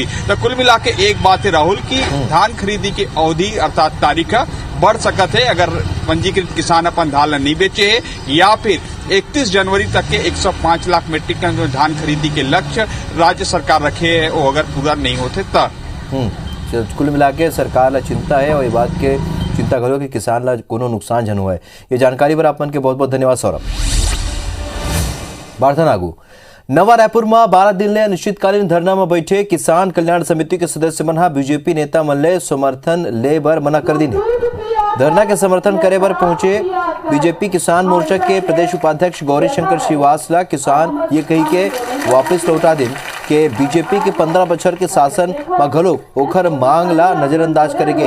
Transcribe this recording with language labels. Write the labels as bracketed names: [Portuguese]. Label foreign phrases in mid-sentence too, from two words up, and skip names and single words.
[Chhattisgarhi] तो कुल मिला के एक बात है राहुल की धान खरीदी की अवधि अर्थात तारीख बढ़ सकत है अगर पंजीकृत किसान अपन धान नहीं बेचे है या फिर 31 जनवरी तक के 105 लाख [English] metric ton [Chhattisgarhi] जो धान खरीदी के लक्ष्य राज्य सरकार रखे है वो अगर पूरा नहीं होते तब। कुल मिला के सरकार ला चिंता है और ये बात के चिंता करो कि किसान ला कोनो नुकसान जन हुआ है। ये जानकारी पर आपन के बहुत बहुत धन्यवाद सौरभ। बार्थन आगू नवा रायपुर में 12 दिन ले अनिश्चितकालीन धरना में बैठे किसान कल्याण समिति के सदस्य मन बीजेपी नेता मन ले समर्थन ले बर मना कर दी। धरना के समर्थन करे बर पहुंचे बीजेपी किसान मोर्चा के प्रदेश उपाध्यक्ष गौरी शंकर श्रीवास्तव किसान ये कही के वापस लौटा दिन के बीजेपी के 15 बछर के शासन में घलो ओखर मांग ला नजरअंदाज करेगे।